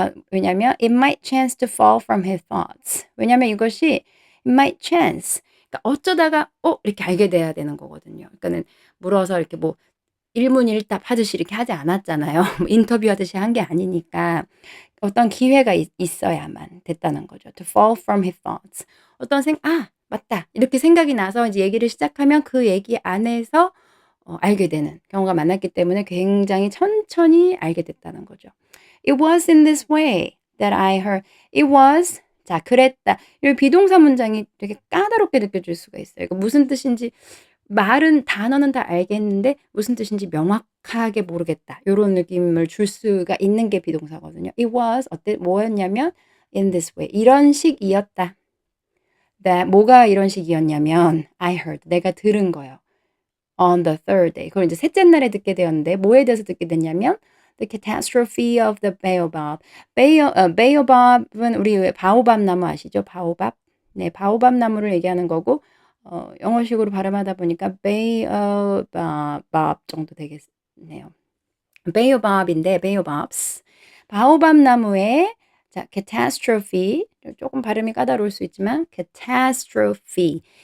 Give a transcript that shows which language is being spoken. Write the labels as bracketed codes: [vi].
[ko] 왜냐면 [en] it might chance to fall from his thoughts. [ko] 왜냐면 이것이 [en] it might chance. [ko] 그러니까 어쩌다가 이렇게 알게 돼야 되는 거거든요. 그러니까는 물어서 이렇게 뭐 일문일답 하듯이 이렇게 하지 않았잖아요. 뭐 인터뷰하듯이 한 게 아니니까 어떤 기회가 있어야만 됐다는 거죠. [en] To fall from his thoughts. [ko] 어떤 '아 맞다.' 이렇게 생각이 나서 이제 얘기를 시작하면 그 얘기 안에서 알게 되는 경우가 많았기 때문에 굉장히 천천히 알게 됐다는 거죠. [en] It was in this way that I heard. It was [ko] 자 그랬다. 이 비동사 문장이 되게 까다롭게 느껴질 수가 있어요. 이거 무슨 뜻인지 단어는 다 알겠는데 무슨 뜻인지 명확하게 모르겠다. 요런 느낌을 줄 수가 있는 게 비동사거든요. [en] It was [ko] 뭐였냐면 [en] in this way [ko] 이런 식이었다. 뭐가 이런 식이었냐면 I heard 내가 들은 거예요. [en] On the third day. [ko] 그걸 이제 셋째 날에 듣게 되었는데 뭐에 대해서 듣게 됐냐면 [en] The catastrophe of the baobab. [ko] baobab은 우리 왜 바오밥 나무 아시죠? 바오밥. 네, 바오밥 나무를 얘기하는 거고 영어식으로 발음하다 보니까 baobab 정도 되겠네요. baobab인데 baobabs. 바오밥 나무의 자 catastrophe 조금 발음이 까다로울 수 있지만 catastrophe.